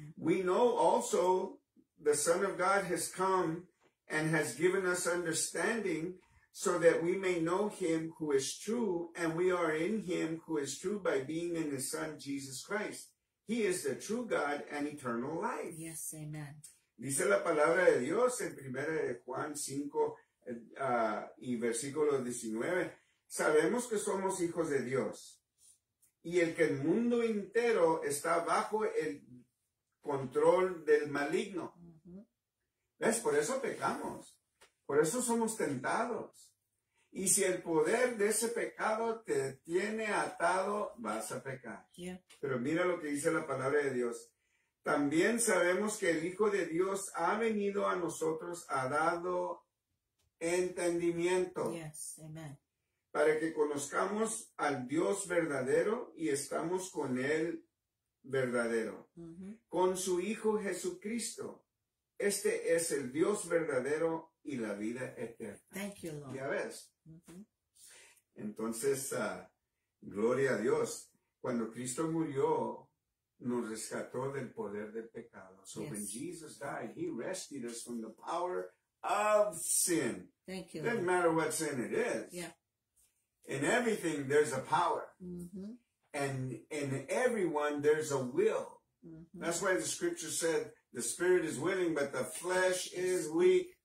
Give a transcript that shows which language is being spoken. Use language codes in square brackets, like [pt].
[en] We know also the Son of God has come and has given us understanding, so that we may know him who is true, and we are in him who is true by being in his Son, Jesus Christ. He is the true God and eternal life. Yes, amen. [es] Dice la palabra de Dios en 1 de Juan 5 y versículo 19. Sabemos que somos hijos de Dios, y el que el mundo entero está bajo el control del maligno. ¿Ves? Por eso pecamos. Por eso somos tentados. Y si el poder de ese pecado te tiene atado, vas a pecar. Pero mira lo que dice la palabra de Dios. También sabemos que el Hijo de Dios ha venido a nosotros, ha dado entendimiento. [en] Yes, amen. [es] Para que conozcamos al Dios verdadero y estamos con Él verdadero. Con su Hijo Jesucristo. Este es el Dios verdadero y la vida eterna. [en] Thank you, Lord. [es] Ya ves. Entonces, gloria a Dios. Cuando Cristo murió, nos rescató del poder del pecado. [en] So when Yes. Jesus died, he rescued us from the power of sin. Thank you, Doesn't matter what sin it is. Yeah. In everything, there's a power. Mm-hmm. And in everyone, there's a will. Mm-hmm. That's why the scripture said, the spirit is willing, but the flesh is weak.